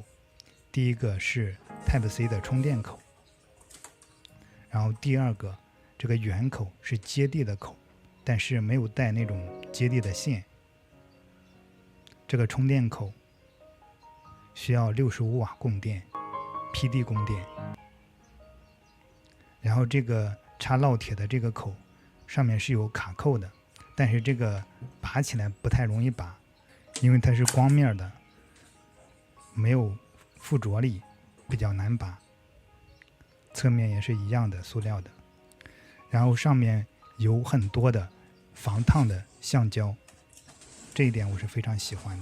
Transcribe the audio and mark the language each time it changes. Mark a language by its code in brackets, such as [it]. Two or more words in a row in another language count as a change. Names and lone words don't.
[zh] 第一個是 Type-C 的充電口，然後第二個這個圓口是接地的口，但是沒有帶那種接地的線。這個充電口需要65瓦供電 ，PD 供電。然後這個插烙鐵的這個口上面是有卡扣的，但是這個拔起來不太容易拔，因為它是光面的，沒有附着力，比較難拔。側面也是一樣的，塑料的。然後上面有很多的防燙的橡膠，這一點我是非常喜歡的。